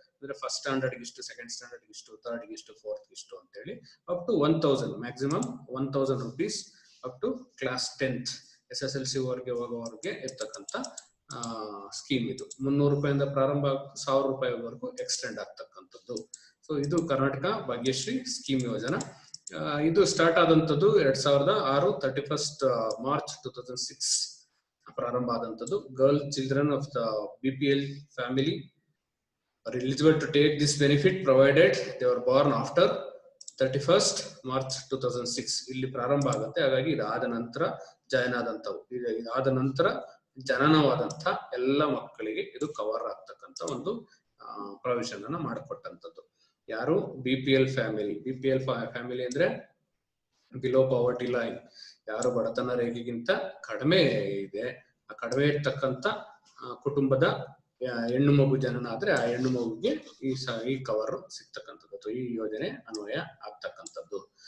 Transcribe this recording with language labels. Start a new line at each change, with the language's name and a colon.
Kannada: ಅಂದ್ರೆ first standard ಇಷ್ಟು, second standard ಇಷ್ಟು, ಥರ್ಡ್ ಇಷ್ಟು, ಫೋರ್ತ್ ಇಷ್ಟು ಅಂತ ಹೇಳಿ
English: up to 1,000 maximum 1,000 rupees up to class 10th
Kannada: SSLC ವರೆಗೆ ಹೋಗೋವರೆಗೆ ಇರ್ತಕ್ಕಂಥ ಸ್ಕೀಮ್ ಇದು. 300 ರೂಪಾಯಿಂದ ಪ್ರಾರಂಭ 1,000 ರೂಪಾಯಿವರೆಗೂ ಎಕ್ಸ್ಟೆಂಡ್ ಆಗ್ತಕ್ಕಂಥದ್ದು. ಸೊ ಇದು ಕರ್ನಾಟಕ ಭಾಗ್ಯಶ್ರೀ ಸ್ಕೀಮ್ ಯೋಜನಾ. ಇದು ಸ್ಟಾರ್ಟ್ ಆದಂತದ್ದು 2006 31st March 2006 ಪ್ರಾರಂಭ ಆದಂತದ್ದು.
English: girl children of the BPL family are eligible to take this benefit provided they were born after 31st March 2006
Kannada: ಇಲ್ಲಿ ಪ್ರಾರಂಭ ಆಗುತ್ತೆ. ಹಾಗಾಗಿ ಇದಾದ ನಂತರ ಜಾಯ್ನ್ ಆದಂತವು, ಇದಾದ ನಂತರ ಜನನವಾದಂತ ಎಲ್ಲ ಮಕ್ಕಳಿಗೆ ಇದು ಕವರ್ ಆಗ್ತಕ್ಕಂತ ಒಂದು ಪ್ರಾವಿಷನ್ ಅನ್ನ ಮಾಡಿಕೊಟ್ಟಂತದ್ದು. ಯಾರು? BPL family. BPL ಫ್ಯಾಮಿಲಿ ಅಂದ್ರೆ
English: below poverty line,
Kannada: ಯಾರು ಬಡತನ ರೇಖೆಗಿಂತ ಕಡಿಮೆ ಇದೆ, ಆ ಕಡಿಮೆ ಇರ್ತಕ್ಕಂತ ಕುಟುಂಬದ ಹೆಣ್ಣು ಮಗು ಜನನ ಆದ್ರೆ ಆ ಹೆಣ್ಣು ಮಗುಗೆ ಈ ಕವರ್ ಸಿಗ್ತಕ್ಕಂಥದ್ದು, ಈ ಯೋಜನೆ ಅನ್ವಯ ಆಗ್ತಕ್ಕಂಥದ್ದು.